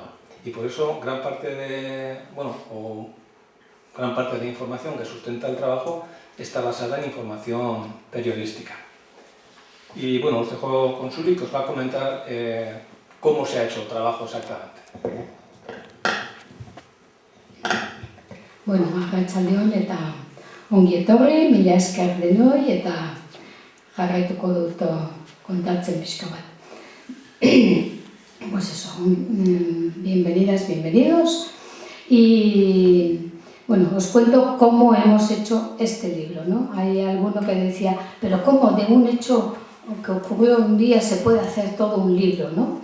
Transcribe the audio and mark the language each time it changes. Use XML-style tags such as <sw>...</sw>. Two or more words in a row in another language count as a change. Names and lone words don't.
<es>Y por eso gran parte de la información que sustenta el trabajo está basada en información periodística. Y bueno, os dejo con Suri, que os va a comentar cómo se ha hecho el trabajo exactamente.</es> <eu>Bueno, arratsaldeon eta ongi etorri, mila esker denoi eta jarraituko dut kontatzen pixka bat.</eu> <es>Pues eso, bienvenidas, bienvenidos. Y bueno, os cuento cómo hemos hecho este libro, ¿no? Hay alguno que decía, pero ¿cómo de un hecho que ocurrió un día se puede hacer todo un libro, ¿no?</es>